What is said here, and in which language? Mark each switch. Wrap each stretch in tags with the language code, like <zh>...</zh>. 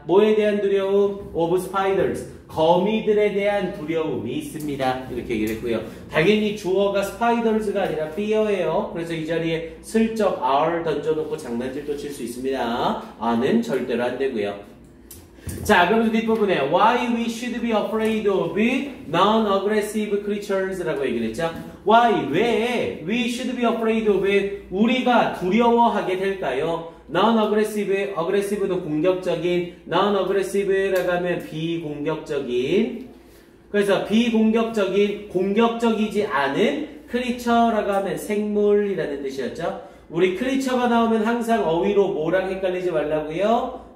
<ko>뭐에 대한 두려움?</ko> <en>of spiders,</en> <ko>거미들에 대한 두려움이 있습니다. 이렇게 얘기를 했고요. 당연히 주어가 spiders가 아니라 fear예요. 그래서 이 자리에 슬쩍 are 던져놓고 장난질도 칠 수 있습니다. are는 절대로 안 되고요. 자, 그러면서 뒷부분에</ko> <en>why we should be afraid of non-aggressive creatures</en> <ko>라고 얘기를 했죠.</ko> <en>why,</en> <ko>왜</ko> <en>we should be afraid of</en> <ko>우리가 두려워하게 될까요? non-aggressive, aggressive도 공격적인, non-aggressive라고 하면 비공격적인. 그래서 비공격적인, 공격적이지 않은 creature라고 하면 생물이라는 뜻이었죠. 우리 creature가 나오면 항상 어휘로 뭐랑 헷갈리지 말라고요?</ko>